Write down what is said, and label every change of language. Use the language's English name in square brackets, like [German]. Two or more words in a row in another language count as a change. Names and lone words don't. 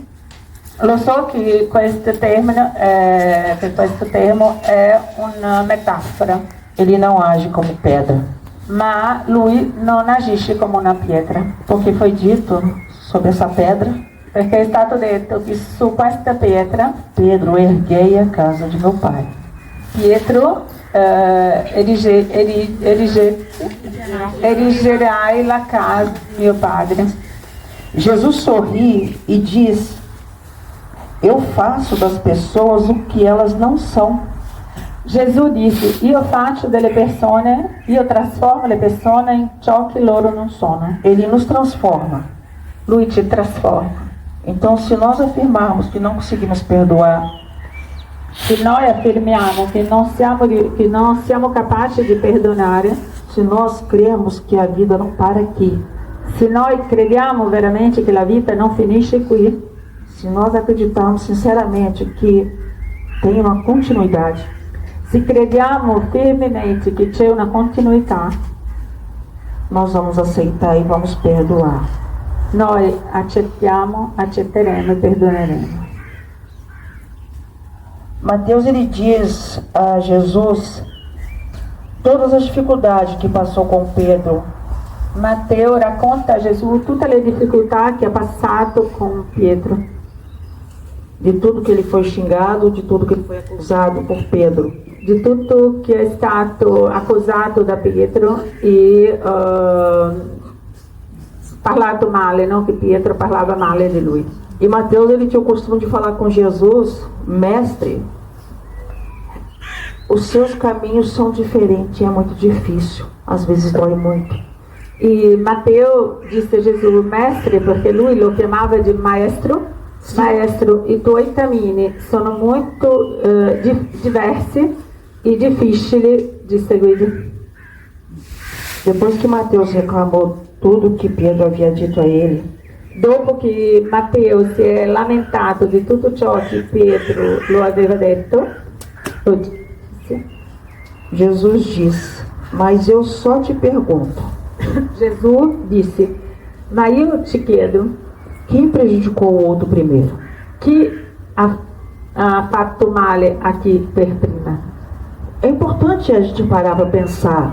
[Italian] Lo so che questo termo è una metafora. [Portuguese] Ele não age como pedra. [Italian] Ma lui non agisce come una pietra. [Portuguese] Porque foi dito sobre essa pedra, [Italian] perché è stato detto che su questa pietra [Portuguese] Pedro, erguei a casa de meu pai. [Italian] Pietro erigerai la casa di mio padre. [Portuguese] Jesus sorri e diz: eu faço das pessoas o que elas não são. [Italian] Gesù disse: io trasformo le persone in ciò che loro non sono. [Portuguese] Ele nos transforma. [Italian] Lui ci trasforma. [Portuguese] Então, se nós afirmarmos que não conseguimos perdoar, [Italian] se noi affermiamo che non siamo capaci di perdonare, [Portuguese] se nós cremos que a vida não para aqui, [Italian] se noi crediamo veramente che la vita non finisce qui, [Portuguese] se nós acreditarmos sinceramente que tem uma continuidade. [Italian] Se crediamo firmemente che c'è una continuità, [Portuguese] Nós vamos aceitar e vamos perdoar. [Italian] noi accetteremo e perdoneremo. [Portuguese] Mateus ele diz a Jesus todas as dificuldades que passou com Pedro. [Italian] Matteo racconta a Gesù tutte le difficoltà che ha passato con Pietro, [Portuguese] De tudo que ele foi xingado, de tudo que ele foi acusado por Pedro. [Italian] di tutto che è stato accusato da Pietro e parlato male, no? Che Pietro parlava male di lui. [Portuguese] E Mateus ele tinha o costume de falar com Jesus: mestre, os seus caminhos são diferentes, é muito difícil, às vezes dói muito. [Italian] E Matteo disse a Gesù, mestre, perché lui lo chiamava di maestro, maestro, i tuoi cammini sono molto diversi e difficili di seguire. [Portuguese] Depois que Mateus reclamou tudo que Pedro havia dito a ele, [Italian] Dopo che Matteo si è lamentato di tutto ciò che Pietro lo aveva detto, sì, [Portuguese] Jesus disse: mas eu só te pergunto, [Italian] Gesù disse, ma io ci chiedo, [Portuguese] quem prejudicou o outro primeiro? [Italian] chi ha fatto male a chi per prima? [Portuguese] É importante a gente parar para pensar.